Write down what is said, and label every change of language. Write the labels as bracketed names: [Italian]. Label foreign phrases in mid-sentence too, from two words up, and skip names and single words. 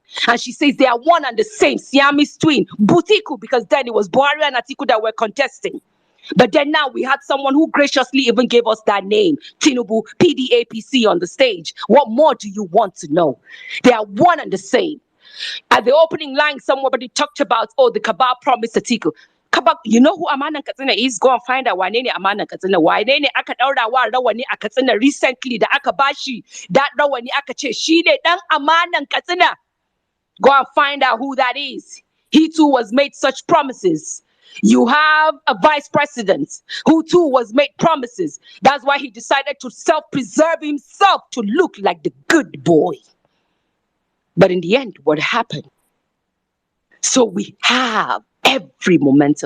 [English] And she says they are one and the same, Siamese twin, Butiku, because then it was Buhari and Atiku that were contesting. But then now we had someone who graciously even gave us that name, Tinubu, PDAPC, on the stage. What more do you want to know? They are one and the same. At the opening line, somebody talked about, oh, the cabal promised Atiku. You know who Amanan Katsina is? Go and find out why nene Amanan Katsina. [Hausa] Why nene aka daura wa rawani a Katsina recently da aka bashi that rawani aka ce shi ne dan Amanan Katsina. [English] Go and find out who that is. He too was made such promises. You have a vice president who too was made promises. That's why he decided to self-preserve himself to look like the good boy. But in the end, what happened? So we have every momentum.